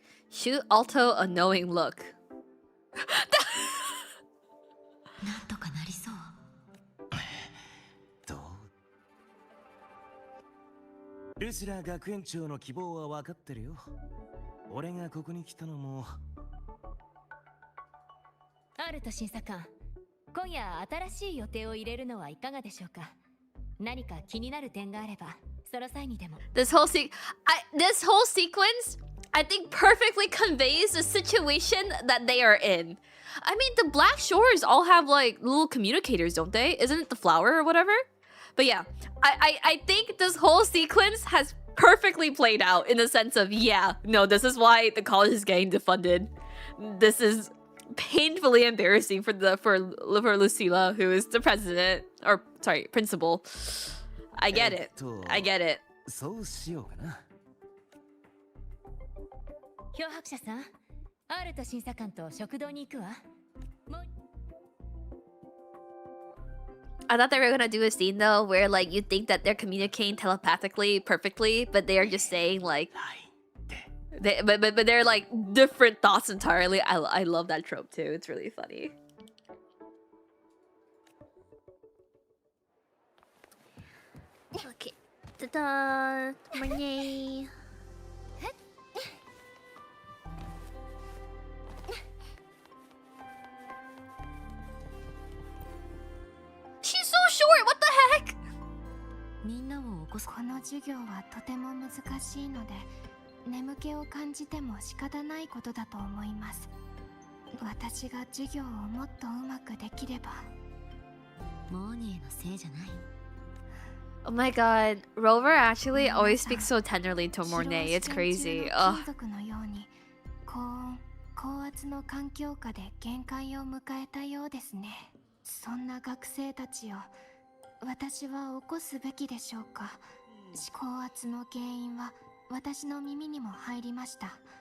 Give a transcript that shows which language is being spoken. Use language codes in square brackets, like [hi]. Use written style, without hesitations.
[en] Shoot Alto a knowing look. [ja] なんとかなりそう。どう？ルシラ学園長の希望は分かってるよ。俺がここに来たのも。アルト審査官、今夜新しい予定を入れるのはいかがでしょうか。何か気になる点があればその際にでも。 [en] This whole sequence, I think, perfectly conveys the situation that they are in. I mean, the Black Shores all have like little communicators, don't they? Isn't it the flower or whatever? But yeah, I think this whole sequence has perfectly played out in the sense of, yeah, no, this is why the college is getting defunded. This is painfully embarrassing for Lucila, who is the president, or sorry, principal. I get it. I get it. [ja] そうしようかな。漂白者さん、アルト審査官と食堂に行くわ。 [en] I thought they were gonna do a scene though where like you think that they're communicating telepathically perfectly, but they are just saying like but they're like different thoughts entirely. I love that trope too. It's really funny. Okay. Ta-da! Yay. She's so short! What the heck? [ja] みんなを起こす。この授業はとても難しいので、眠気を感じても仕方ないことだと思います。私が授業をもっとうまくできれば。モーニーのせいじゃない。 [en] Oh my god, Rover actually always speaks so tenderly to Mornay. It's crazy. Ugh. [ja] 金属のように高温高圧の環境下で限界を迎えたようですね。そんな学生たちを私は起こすべきでしょうか。高圧の原因は私の耳にも入りました。